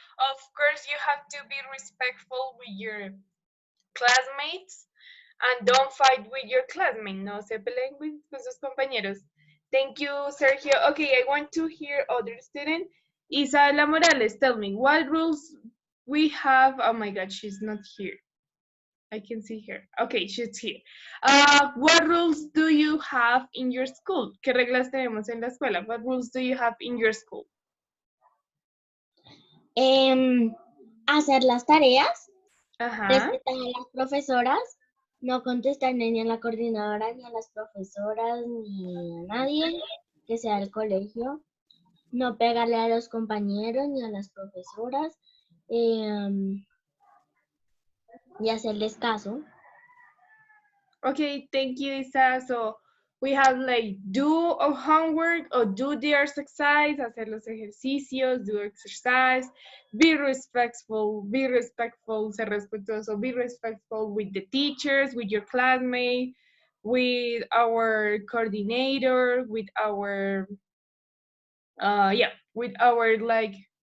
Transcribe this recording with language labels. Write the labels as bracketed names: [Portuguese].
[English] Of course, you have to be respectful with your classmates and don't fight with your classmates. [Spanish] No se peleen con sus compañeros. [English] Thank you, Sergio. Okay, I want to hear other student. Isabela Morales, tell me, what rules we have? Oh my God, she's not here. I can see her. Okay, she's here. What rules do you have in your school? [Spanish] ¿Qué reglas tenemos en la escuela? [English] What rules do you have in your school? [Spanish] Hacer las tareas, Ajá. respetar a las profesoras, no contestar ni a la coordinadora, ni a las profesoras, ni a nadie que sea del colegio, no pegarle a los compañeros ni a las profesoras, y hacerles caso. [English] Okay, thank you, Isa. So we have like do a homework or do the exercise, [Spanish] hacer los ejercicios, [English] do exercise, be respectful, [Spanish] ser respetuoso, [English] be respectful with the teachers, with your classmates, with our coordinator, with our, with our like